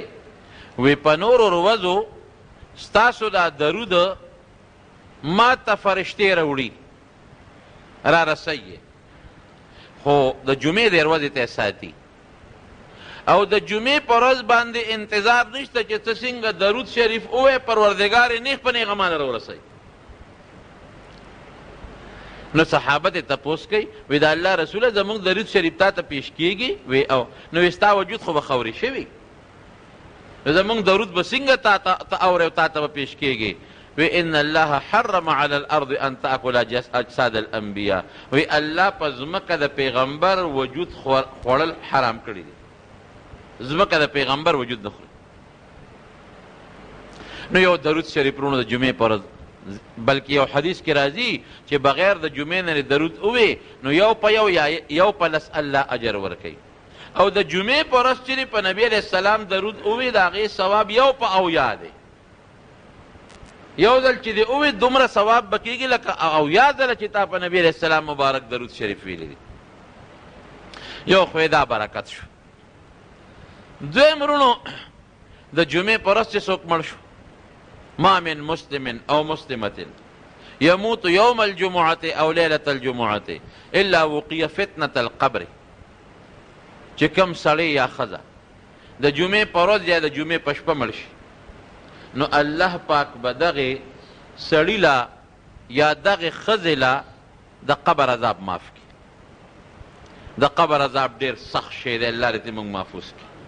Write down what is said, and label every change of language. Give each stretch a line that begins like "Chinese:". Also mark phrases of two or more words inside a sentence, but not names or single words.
Pashto: وی په نورو ورځو ستاسو دا درود ما ته فرشتې راوړي، را رسوي، خو د جمعې د ورځې ته ساتي، او د جمعې په ورځ باندې انتظار نشته چې ته څنګه درود شریف ووایې، پروردګار یې نیغ په نیغه مانه راورسوي. نو صحابه ته تپوس کوي، وی د الله رسوله زموږ درود شریف تا ته پیش کیږي؟ وی او نو وی ستا وجود خو به خوري شوي، زموږ درود به څنګه ته اورې او تا ته به پیش کیږي؟ وی
Arabic: ان الله حرم على الارض ان تاكل اجساد الانبیاء،
Pashto: وی الله په ځمکه د پیغمبر وجود خوړل حرام کړي دي، ځمکه د پیغمبر وجود نه خوري. نو یو درود شریف پرونه د جمعې په ورځ، بلکې یو حدیث کې راځي چې بغیر د جمعې نه درود ووي نو یو په یو یا یو په لس الله اجر ورکوي، او د جمعې په ورځ چې په نبي
Arabic: علیه السلام
Pashto: درود ووي د هغې ثواب یو په اویا دی. یو ځل چې دې ووي دومره ثواب به کېږي لکه اویا ځله چې تا په نبي
Arabic: علیه السلام
Pashto: مبارک درود شریف ویلی دی. یو خو دا برکت شو. دویم ورونو، د جمعې په ورځ چې څوک مړ شو،
Arabic: ما من مسلم او مسلمة يموت يوم الجمعة او ليلة الجمعة الا وقي فتنة القبر،
Pashto: چې کوم سړی یا ښځه د جمعې په ورځ یا د جمعې په شپه مړ شي، نو الله پاک به دغې سړي له یا دغې ښځې له د قبر عذاب معاف کړي. د قبر عذاب ډېر سخت شی دی، الله دې موږ محفوظ کړي.